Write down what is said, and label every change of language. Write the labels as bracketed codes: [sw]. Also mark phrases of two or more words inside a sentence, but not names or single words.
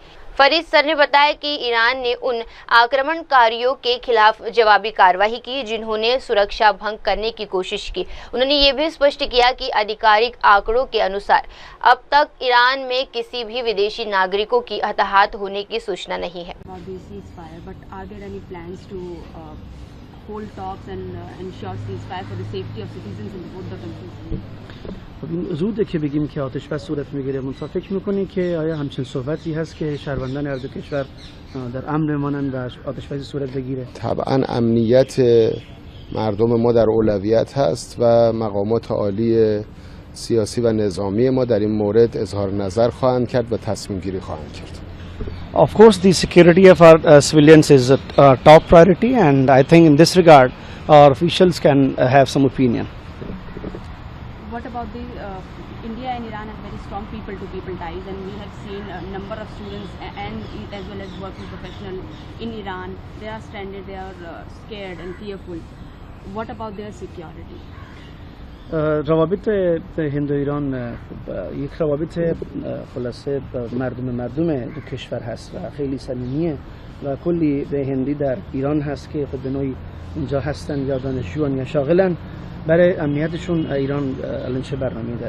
[hi] फरीद सर ने बताया कि ईरान ने उन आक्रमणकारियों के खिलाफ जवाबी कार्रवाई की जिन्होंने सुरक्षा भंग करने की कोशिश की। उन्होंने ये भी स्पष्ट किया कि आधिकारिक आंकड़ों के अनुसार अब तक ईरान में किसी भी विदेशी नागरिकों की हताहत होने की सूचना नहीं है। [fa] زوده که بگیم که آتش بس صورت میگیره، منتها فکر میکنی که آیا همچین صحبتی هست که شهروندان هر دو کشور در امن بمانند و آتش بس صورت بگیره؟ طبعا امنیت مردم ما در اولویت هست و مقامات عالی سیاسی و نظامی ما در این مورد اظهار نظر خواهند کرد و تصمیم گیری خواهند کرد. [en] Of course, the security of our civilians is a top priority, and I think in this regard, our officials can have some opinion. What about the India and Iran have very strong people-to-people ties, and we have seen a number of students and as well as working professionals in Iran. They are stranded, they are scared and fearful. What about their security? [fa] روابط هند و ایران یک روابط خلاصه مردم دو کشور هست و خیلی صمیمیه و کلی به هندی در ایران هست که خب به نوعی اینجا هستن یا دانشجوان یا شاغلن. برای امنیتشون ایران الان چه برنامه‌ای داره؟